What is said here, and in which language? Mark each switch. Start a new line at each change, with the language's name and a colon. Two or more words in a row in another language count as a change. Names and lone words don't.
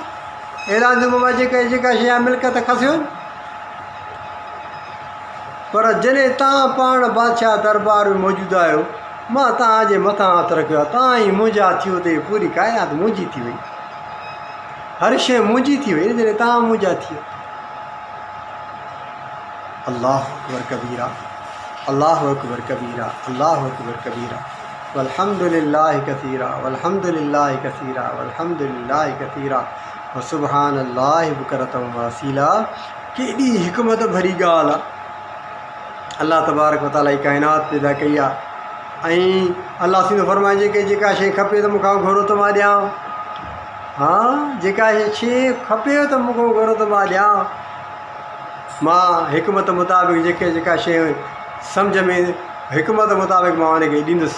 Sindhi: ऐलान जो मां जेका शइ मिल्कियत खसियो। पर जॾहिं तव्हां पाण बादशाह दरबार में मौजूदु आहियो, मां तव्हांजे मथां हथु रखियो आहे, तव्हां ई मुंहिंजा थियो त पूरी काइनात मुंहिंजी थी वई, हर शइ मुंहिंजी थी वई जॾहिं तव्हां मुंहिंजा थियो।
Arabic: الله أكبر كبيرا، الله أكبر كبيرا، الله أكبر كبيرا، والحمد لله كثيرا، والحمد لله كثيرا، والحمد لله كثيرا، وسبحان الله بكرة وأصيلا.
Sindhi: केॾी हिकमत भरी ॻाल्हि आहे।
Arabic: الله تبارك وتعالى
Sindhi: ई काइनात पैदा कई आहे ऐं अल्लाह सीधो फरमाइजे कि जेका शइ खपे त मूंखां घुरो त मां ॾियां। हा, जेका शइ खपे त मूंखां घुरो त मां ॾियां। मां हिकमत मुताबिक़ जेका शइ सम्झ में हिकमत मुताबिक़ मां उनखे ॾींदुसि।